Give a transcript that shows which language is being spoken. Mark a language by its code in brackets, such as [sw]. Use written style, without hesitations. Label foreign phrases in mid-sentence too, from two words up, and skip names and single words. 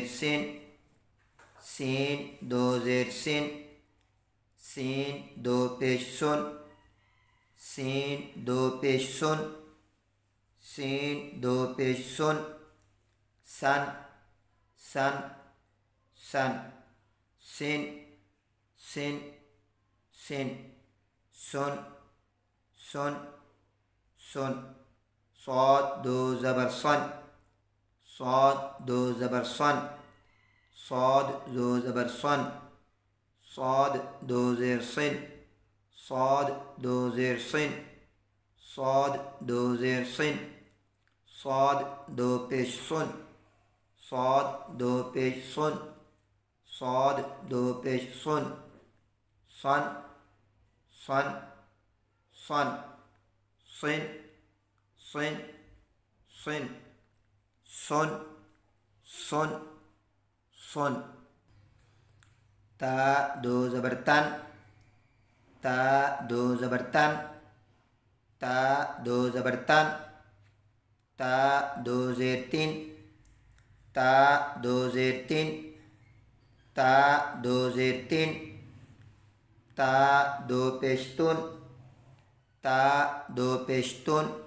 [ur] سین، سین دو زیر سِن، سین دو پیش سُن، سین دو پیش سُن، سین دو پیش سُن، سَن، سَن، سَن، سِن، سِن، سِن, سُن، سُن، سُن. صاد دو زبر صَن، صاد دو زبر صَن، صاد دو زبر صَن، صاد دو زیر صِن، صاد دو زیر صِن، صاد دو زیر صِن، صاد دو پیش صُن، صاد دو پیش صُن، صاد دو پیش صُن, صَن، صَن، صَن، صِن، صِن، صِن, صُن، صُن، صُن. طا دو زبر طَن، طا دو زبر طَن، طا دو زبر طَن، طا دو زیر طِن، طا دو زیر طِن، طا دو زیر طِن، طا دو پیش طُن، طا دو پیش طُن,